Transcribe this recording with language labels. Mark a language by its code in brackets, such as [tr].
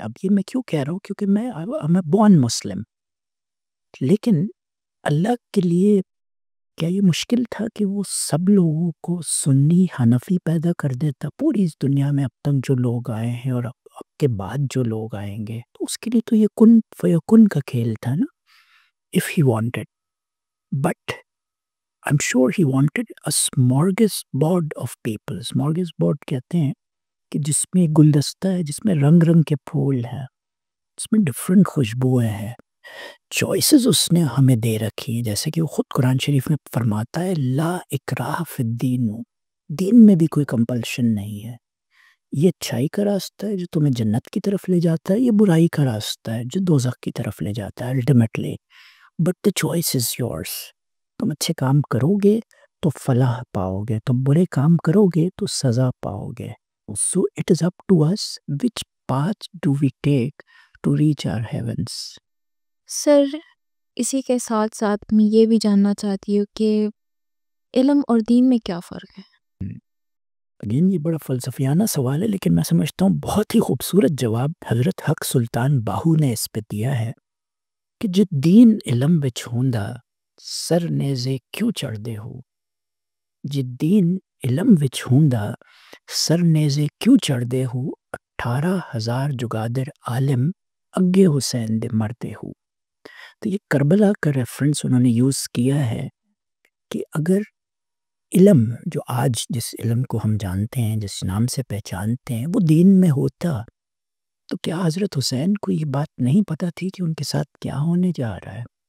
[ur] اب یہ میں کیوں کہہ رہا ہوں؟ کیونکہ میں بورن مسلم. لیکن اللہ کے لیے کیا یہ مشکل تھا کہ وہ سب لوگوں کو سنی حنفی پیدا کر دیتا پوری اس دنیا میں اب تک جو لوگ آئے ہیں اور اب کے بعد جو لوگ آئیں گے؟ تو اس کے لیے تو یہ کن فیکن کا کھیل تھا نا. [en] if he wanted, but I'm sure he wanted a smorgasbord of people. [ur] smorgasbord کہتے ہیں کہ جس میں گلدستہ ہے، جس میں رنگ رنگ کے پھول ہیں، جس میں ڈفرینٹ خوشبوئیں ہیں. چوائسز اس نے ہمیں دے رکھی ہیں، جیسے کہ وہ خود قرآن شریف میں فرماتا ہے [ar] لا اکراہ فی الدین، [ur] دین میں بھی کوئی کمپلشن نہیں ہے. یہ اچھائی کا راستہ ہے جو تمہیں جنت کی طرف لے جاتا ہے، یہ برائی کا راستہ ہے جو دوزخ کی طرف لے جاتا ہے ultimately. [en] But the choice is yours. [ur] تم اچھے کام کرو گے تو فلاح پاؤ گے، تم برے کام کرو گے تو سزا پاؤ گے. [en] So it is up to us which path do we take to reach our heavens. [ur] سر اسی کے ساتھ ساتھ میں یہ بھی جاننا چاہتی ہوں کہ علم اور دین میں کیا فرق ہے؟ اگین یہ بڑا فلسفیانہ سوال ہے، لیکن میں سمجھتا ہوں بہت ہی خوبصورت جواب حضرت حق سلطان باہو نے اس پہ دیا ہے کہ [pa] جو دین علم وچ ہوندا سر نیزے کیوں چڑھ دے ہو. جی دین علم وچ ہوندا سر نیزے کیوں چڑھ دے ہو، 18,000 جگادر عالم اگے حسین دے مردے ہو. [ur] تو یہ کربلا کا ریفرنس انہوں نے یوز کیا ہے کہ اگر علم جو آج جس علم کو ہم جانتے ہیں، جس نام سے پہچانتے ہیں، وہ دین میں ہوتا تو کیا حضرت حسین کو یہ بات نہیں پتہ تھی کہ ان کے ساتھ کیا ہونے جا رہا ہے؟